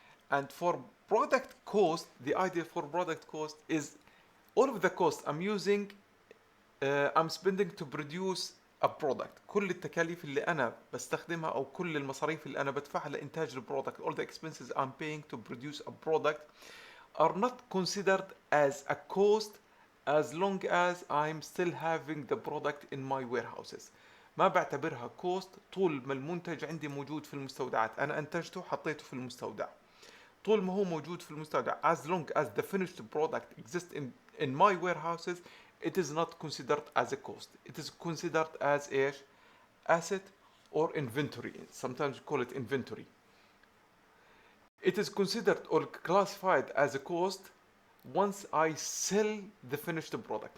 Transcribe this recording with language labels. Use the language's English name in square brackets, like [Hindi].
[English] And for product cost, the idea for product cost is all of the costs I'm spending to produce a product. [Arabic] كل التكاليف اللي أنا بستخدمها أو كل المصاريف اللي أنا بدفعها لإنتاج البرودكت, [English] all the expenses I'm paying to produce a product are not considered as a cost as long as I'm still having the product in my warehouses. [Arabic] ما بعتبرها cost طول ما المنتج عندي موجود في المستودعات. أنا أنتجته حطيته في المستودع. طول ما هو موجود في المستودع, [English] as long as the finished product exists in my warehouses, it is not considered as a cost. It is considered as a asset or inventory. Sometimes we call it inventory. It is considered or classified as a cost once I sell the finished product.